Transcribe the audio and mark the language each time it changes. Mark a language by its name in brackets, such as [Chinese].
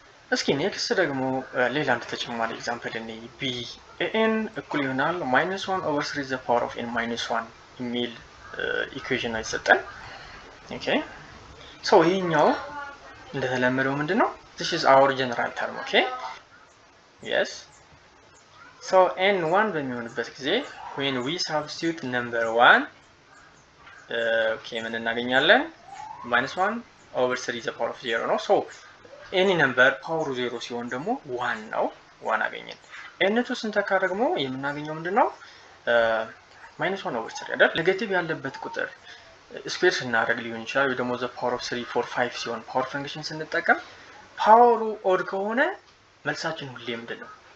[Amharic] እስኪ ኔክስት ደግሞ ሌላ አንድ ተጨማሪ ኤግዛምፕል እንይ። b an እኩል ይሆናል -1/3 the power of n - 1 የሚል ኢኩዌሽን ነው የተሰጠን። ኦኬ ሶ ይሄኛው እንደተለመደው ምንድነው? [English] this is our general term. okay yes so [Amharic] n1 በሚሆንበት ጊዜ [English] when we substitute number 1 [Amharic] ምን እናገኛለን? -1/3 the power of 0 ነው። ሶ any number ፓወሩ 0 ሲሆን ደግሞ 1 ነው። 1 አገኘን። n2 ስንተካ ደግሞ የምናገኘው ምንድነው? -1/3 አይደል? ኔጌቲቭ ያለበት ቁጥር ስኩዌር ስናደርግ ሊሆን ይችላል ወይ ደግሞ the power of 3 4 5 ሲሆን ፓወር ፈንክሽን ስንጠቀም ፓወሩ ኦድ ከሆነ መልሳችን ሁሌ ምንድነው?